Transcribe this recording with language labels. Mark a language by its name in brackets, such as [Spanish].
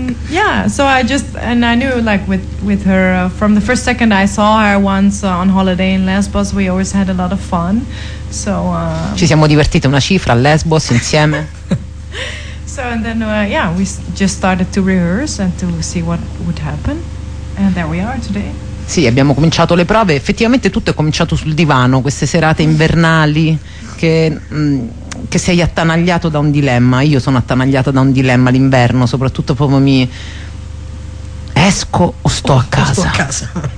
[English] Yeah, so I just, and I knew, like, with her, from the first second I saw her once on holiday in Lesbos, we always had a lot of fun, so... [Italian] Ci siamo divertite una cifra a Lesbos insieme. [English] So, and then, yeah, we just started to rehearse and to see what would happen, and there we are today. [Italian] Sì, abbiamo cominciato le prove, effettivamente tutto è cominciato sul divano, queste serate invernali che... che sei attanagliato da un dilemma. Io sono attanagliata da un dilemma l'inverno, soprattutto proprio mi esco o sto a casa. Sto a casa.